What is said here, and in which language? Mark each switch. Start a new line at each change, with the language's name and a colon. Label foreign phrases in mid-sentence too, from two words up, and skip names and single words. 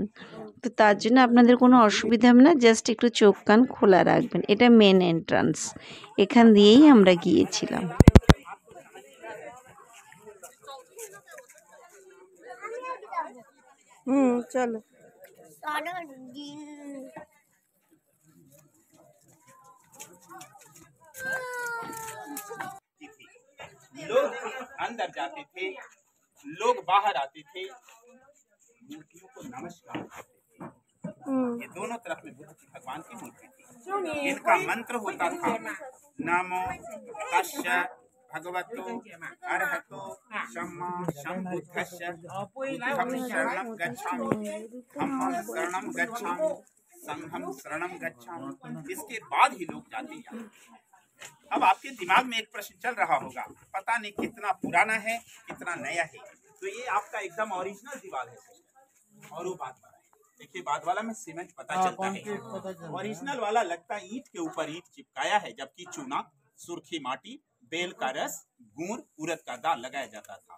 Bangla: তো তার জন্য আপনাদের কোনো অসুবিধা হবে না, জাস্ট একটু চোখ কান খোলা রাখবেন। এটা মেন এন্ট্রান্স, এখান দিয়েই আমরা গিয়েছিলাম। চলো।
Hindi: लोग अंदर जाते थे, लोग बाहर आते थे, मूर्तियों को नमस्कार करते थे। ये दोनों तरफ में बुद्ध भगवान की मूर्ति थी। इनका मंत्र होता था
Pali: नमो तस्य भगवतो अरहतो सम्मा सम्बुद्धस्य बुद्धं शरणं गच्छामि धम्मं शरणं गच्छामि संघं शरणं गच्छामि।
Hindi: इसके बाद ही लोग जाते हैं। अब आपके दिमाग में एक प्रश्न चल रहा होगा, पता नहीं कितना पुराना है कितना नया है। तो ये आपका एकदम ओरिजिनल दीवार है और वो बात वाला है। देखिए बात वाला में सीमेंट पता चलता है, ओरिजिनल वाला लगता है ईंट के ऊपर ईंट चिपकाया है, जबकि चूना, सुर्खी माटी, बेल का रस, गुड़, उड़द का दाल लगाया जाता था।